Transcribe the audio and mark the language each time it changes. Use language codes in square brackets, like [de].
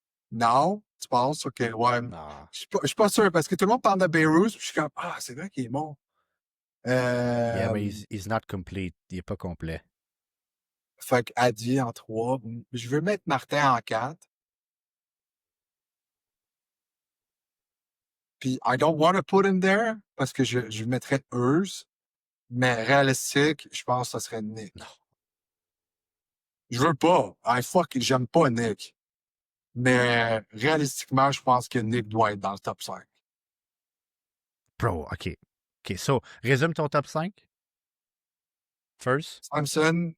[fr] Non, tu penses? Ok, ouais. [en] nah. [fr] Je suis pas sûr, parce que tout le monde parle de Pérouse, puis je suis comme, ah, c'est vrai qu'il est bon. [en] Yeah, Euh, [fr] mais [en] he's not complete. [fr] Il est pas complet. Fait que Adi en 3. Je veux mettre Martin en 4. [en] Puis I don't want to put him there [fr] parce que je mettrais Urs. Mais réalistique, je pense que ça serait Non. Nick. Je veux pas. J'aime pas Nick. Mais réalistiquement, je pense que Nick doit être dans le top 5. Bro, OK. [en] OK, so, [fr] résume ton top 5. First, Samson.